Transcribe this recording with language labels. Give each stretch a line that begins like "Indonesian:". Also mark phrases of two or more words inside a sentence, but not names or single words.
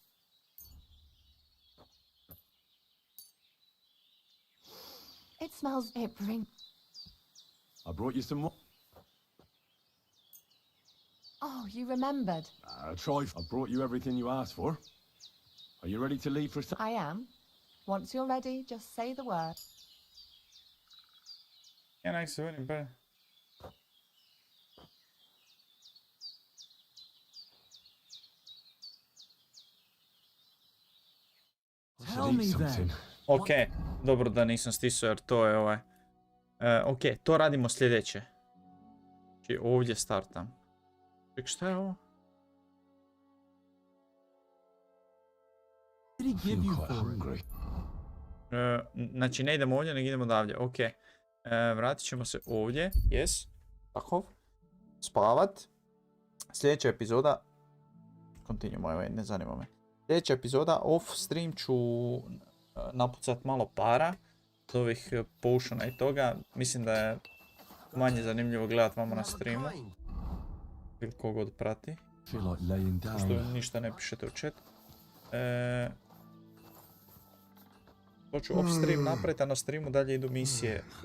English: It smells... It brings... I brought you some more. Oh, you remembered. Troy, I brought you everything you asked for. Are you ready to leave for... I am. Once you're ready, just say the word.
Serbian: Ja, nek se verim, bre.
English: Tell me then.
Croatian: Ok, dobro da nisam stisao jer to je ovaj... ok, to radimo sljedeće. Znači ovdje startam. Ček, šta je ovo? Znači ne idemo ovdje, nego idemo odavdje. Ok, vratit ćemo se ovdje. Yes, tako. Spavat. Sljedeća epizoda...
English: Continue my way,
Croatian: ne zanima me. Sljedeća epizoda
English: off stream
Croatian: ću napucat malo para od ovih potiona i toga. Mislim da je manje zanimljivo gledat vama na streamu. Ili kogod prati. Što ništa ne pišete u chat. To ću
English: off stream
Croatian: napraviti, a na streamu dalje idu misije.